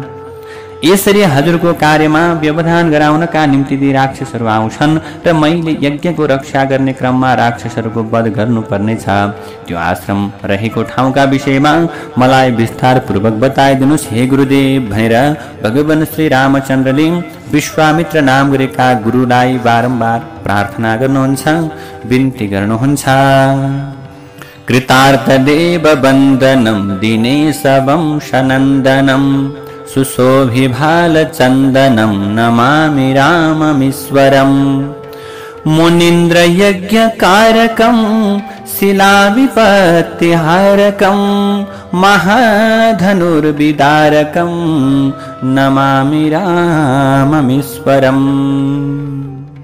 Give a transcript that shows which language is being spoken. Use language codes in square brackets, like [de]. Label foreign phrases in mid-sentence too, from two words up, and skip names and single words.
[ne] यसरी हजुरको कार्यमा व्यवधान गराउनका निम्ति ती राक्षसहरू आउँछन् र मैले यज्ञको रक्षा गर्ने क्रममा राक्षसहरूको वध गर्नुपर्नेछ। त्यो आश्रम रहेको ठाउँका विषयमा मलाई विस्तारपूर्वक बताइदिनुहोस् हे गुरुदेव भनेर भगवान श्री रामचन्द्रले विश्वामित्र नाम गरेका गुरुलाई बारम्बार प्रार्थना गर्नुहुन्छ, बिन्ती गर्नुहुन्छ। [sa] कृतार्थदेव वन्दनं दिनेशवंशनन्दनं सुशोभिभालचन्दनं नमामि राममीश्वरम् मुनीन्द्रयज्ञकारकं शिलाविपत्तिहारकं महाधनुर्विदारकं नमामि राममीश्वरम्।